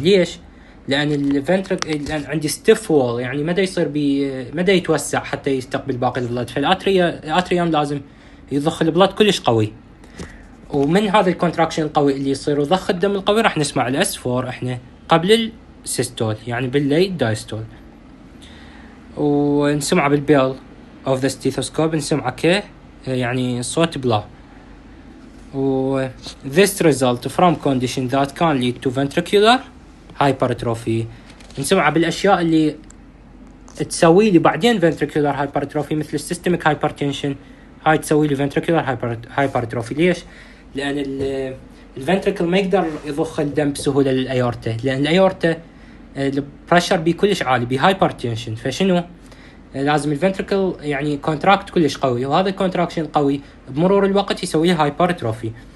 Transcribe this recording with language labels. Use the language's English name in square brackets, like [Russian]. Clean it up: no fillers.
[Arabic] ليش؟ لان لأن عندي ستيف وول، يعني مدى يتوسع حتى يستقبل باقي البلد، فالاتريوم لازم يضخ البلد كلش قوي. ومن هذا الكونتراكشن القوي اللي يصير وضخ الدم القوي راح نسمع الاس 4 احنا قبل السيستول، يعني بالليت دايستول. ونسمعه بالبيل اوف ذا ستيثوسكوب نسمعه ك يعني صوت بلا. [English] و this result from condition that can lead to ventricular hypertrophy. [Arabic] نسمعه بالاشياء اللي تسوي لي بعدين ventricular hypertrophy مثل السيستميك hypertension، هاي تسوي لي ventricular hypertrophy. ليش؟ لان الفنتركل ما يقدر يضخ الدم بسهوله للايورتا، لان الايورتا البريشر بي كلش عالي، بي هايبرتنشن، فشنو لازم الفنتركل يعني كونتراكت كلش قوي، وهذا الكونتراكشن قوي بمرور الوقت يسوي له هايبرتروفي.